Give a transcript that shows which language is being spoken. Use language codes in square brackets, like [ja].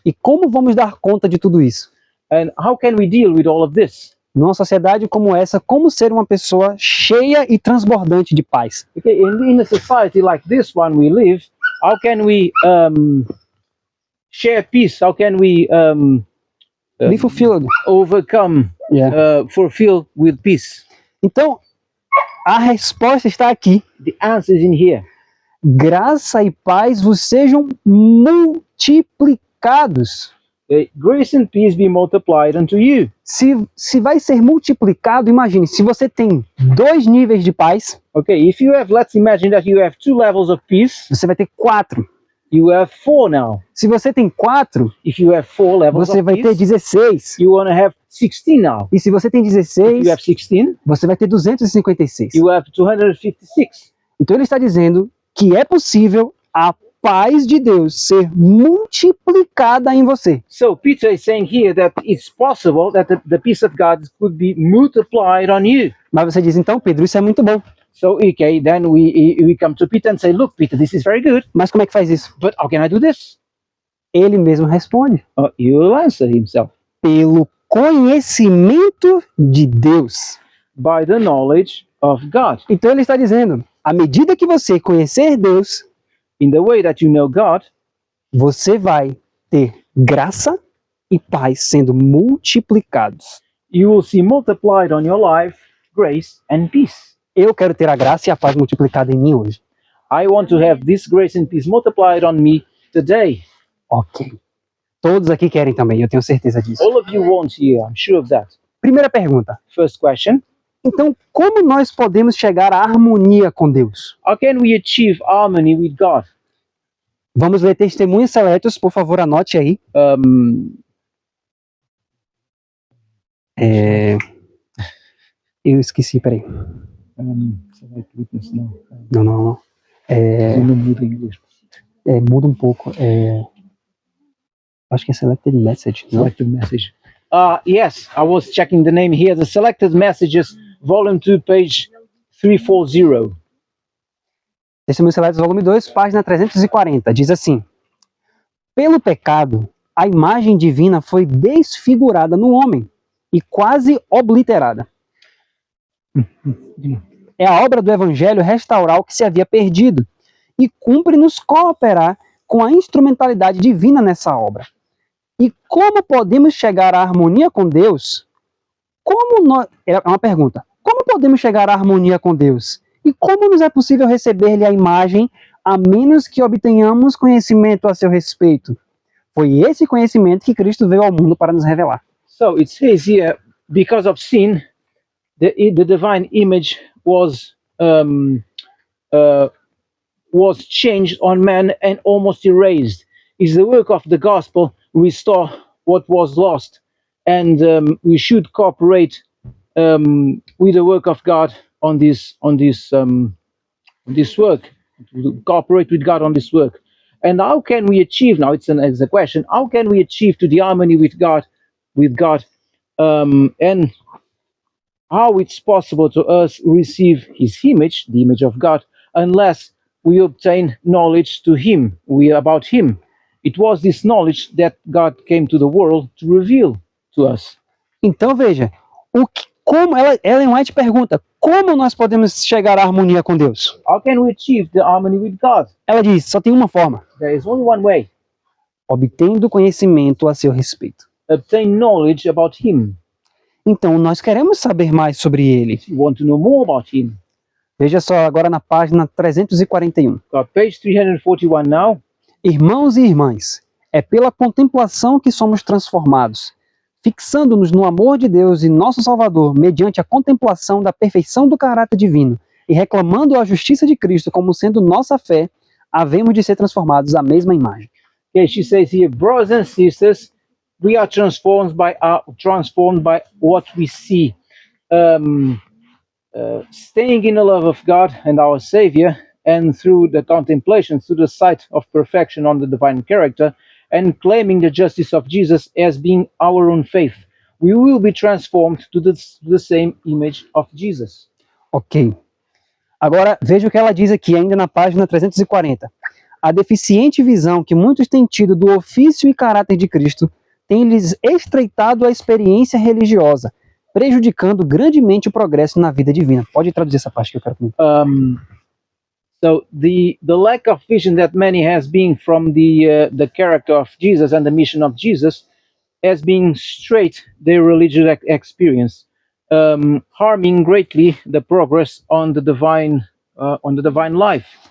[pt] E como vamos dar conta de tudo isso? [en] And how can we deal with all of this? [pt] Numa sociedade como essa, como ser uma pessoa cheia e transbordante de paz? [en] Okay, in a society like this one we live, how can we share peace? How can we Be fulfilled. overcome, Yeah. fulfill with peace? [pt] Então, a resposta está aqui. [en] The answer is in here. [pt] Graça e paz vos sejam multiplicados. [en] Grace and peace be multiplied unto you. [pt] Se vai ser multiplicado, imagine, se você tem 2 níveis de paz, [en] Okay, if you have, let's imagine that you have 2 levels of peace, [pt] você vai ter 4. [en] you have 4 now. [pt] Se você tem 4, [en] If you have 4 levels [pt] você [en] of [pt] vai ter [en] peace, [pt] 16. [en] you want to have 16 now. [pt] E se você tem [en] If [pt] 16, [en] you have 16, [pt] você vai ter 256. [en] you have 256. [pt] Então ele está dizendo que é possível a paz de Deus ser multiplicada em você. [en] So Peter is saying here that it's possible that the peace of God could be multiplied on you. [pt] Mas você diz, então, Pedro, isso é muito bom. [en] So okay, then we come to Peter and say, look, Peter, this is very good, [pt] Mas como é que faz isso? [en] but how can I do this? [pt] Ele mesmo responde: [en] He will answer himself [pt] pelo conhecimento de Deus. [en] by the knowledge of God. [pt] Então ele está dizendo, à medida que você conhecer Deus, [en] In the way that you know God, [pt] você vai ter graça e paz sendo multiplicados. [en] you will see multiplied on your life grace and peace. [pt] Eu quero ter a graça e a paz multiplicada em mim hoje. [en] I want to have this grace and peace multiplied on me today. Ok. [pt] Todos aqui querem também, eu tenho certeza disso. [en] All of you want here, I'm sure of that. [pt] Primeira pergunta. [en] First question, [pt] Então, como nós podemos chegar à harmonia com Deus? [en] how can we achieve harmony with God? [pt] Vamos ler testemunhos seletos, por favor, anote aí. Eu esqueci, peraí. [en] Select witness, no. [pt] Não. No muda English. Muda um pouco. Acho que é [en] selected message, [pt] não? [en] Selected message. Yes, I was checking the name here. The Selected Messages, Volume 2, page 340. [pt] Testemunhos Seletos, volume 2, página 340, diz assim: Pelo pecado, a imagem divina foi desfigurada no homem e quase obliterada. É a obra do Evangelho restaurar o que se havia perdido e cumpre-nos cooperar com a instrumentalidade divina nessa obra. E como podemos chegar à harmonia com Deus? É uma pergunta. Como podemos chegar à harmonia com Deus? E como nos é possível receber-lhe a imagem a menos que obtenhamos conhecimento a seu respeito? Foi esse conhecimento que Cristo veio ao mundo para nos revelar. [en] So it says here, because of sin, the divine image was changed on man and almost erased. Is the work of the gospel restore what was lost, and we should cooperate with the work of God on this work. Cooperate with God on this work. And how can we achieve? Now it's a question. How can we achieve to the harmony with God, and how it's possible to us receive His image, the image of God, unless we obtain knowledge to Him, about Him. It was this knowledge that God came to the world to reveal to us. [pt] Então veja, como Ellen White pergunta, como nós podemos chegar à harmonia com Deus? [en] How can we achieve the harmony with God? [pt] Ela diz, só tem uma forma: [en] There is only one way: [pt] obtendo conhecimento a seu respeito. [en] obtain knowledge about Him. [pt] Então, nós queremos saber mais sobre Ele. [en] If you want to know more about Him, [pt] Veja só agora na página 341. [en] got page 341 now. [pt] Irmãos e irmãs, é pela contemplação que somos transformados, fixando-nos no amor de Deus e nosso Salvador, mediante a contemplação da perfeição do caráter divino, e reclamando a justiça de Cristo como sendo nossa fé, havemos de ser transformados à mesma imagem. [en] Okay, she says here, brothers and sisters, we are transformed by what we see. Staying in the love of God and our Savior, and through the contemplation, through the sight of perfection on the divine character, and claiming the justice of Jesus as being our own faith, we will be transformed to the same image of Jesus. Ok. [pt] Agora, veja o que ela diz aqui, ainda na página 340. A deficiente visão que muitos têm tido do ofício e caráter de Cristo tem-lhes estreitado a experiência religiosa, prejudicando grandemente o progresso na vida divina. Pode traduzir essa parte que eu quero comentar. [en] So the lack of vision that many has been from the character of Jesus and the mission of Jesus has been straight their religious experience, harming greatly the progress on the divine life.